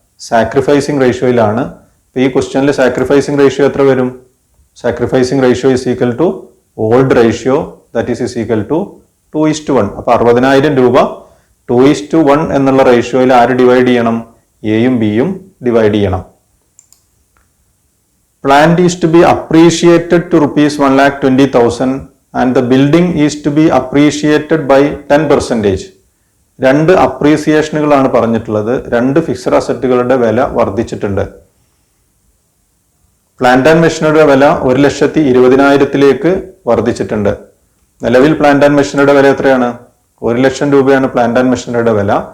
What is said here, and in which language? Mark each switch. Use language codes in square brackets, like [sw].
[ml] Sacrificing റേഷ്യോയിലാണ്. അപ്പോൾ ഈ ക്വസ്റ്റ്യനിൽ സാക്രിഫൈസിങ് റേഷ്യോ എത്ര വരും? [en] Sacrificing ratio is equal to old ratio, that is equal to 2:1. [ml] അപ്പോൾ 60,000 രൂപ 2:1 എന്നുള്ള റേഷ്യോയിൽ ആര് ഡിവൈഡ് ചെയ്യണം? എയും ബിയും ഡിവൈഡ് ചെയ്യണം. [en] Plant is to be appreciated to rupees 1,20,000 and the building is to be appreciated by 10%. [ml] രണ്ട് അപ്രീസിയേഷനുകളാണ് പറഞ്ഞിട്ടുള്ളത്. രണ്ട് ഫിക്സഡ് അസറ്റുകളുടെ വില വർദ്ധിച്ചിട്ടുണ്ട്. പ്ലാന്റ് ആൻഡ് മെഷീനറിയുടെ വില 1,20,000 വർദ്ധിച്ചിട്ടുണ്ട്. നിലവിൽ പ്ലാന്റ് ആൻഡ് മെഷീനറിയുടെ വില എത്രയാണ്? 1 ലക്ഷം രൂപയാണ് പ്ലാന്റ് ആൻഡ് മെഷീനറിയുടെ വില.